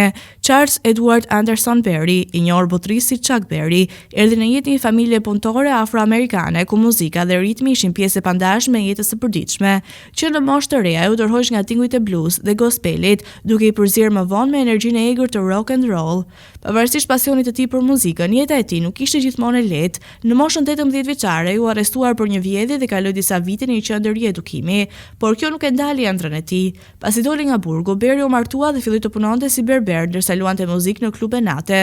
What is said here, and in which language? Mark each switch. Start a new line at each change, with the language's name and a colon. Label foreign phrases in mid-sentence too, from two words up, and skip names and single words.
Albanian: Charles Edward Anderson Berry, i njohur botërisht si Chuck Berry, erdhi në jetë një familje punëtore afroamerikane ku muzika dhe ritmi ishin pjesë e pandashme e jetës së përditshme. Që në moshë të re ajo ndërhoqi nga tingujt e blues dhe gospelit, duke i përzier më vonë me energjinë e egër të
English: rock and roll.
Albanian: Pavarësisht pasionit të tij për muzikën, jeta e tij nuk ishte gjithmonë e lehtë. Në moshën 18 vjeçare u arrestuar për një vjedhje dhe kaloi disa vite në një qendër riedukimi, por kjo nuk e ndali ëndrrën e tij. Pasi doli nga burgu, Berry u martua dhe filloi të punonte si berber ndërsa luante muzikë në klube nate.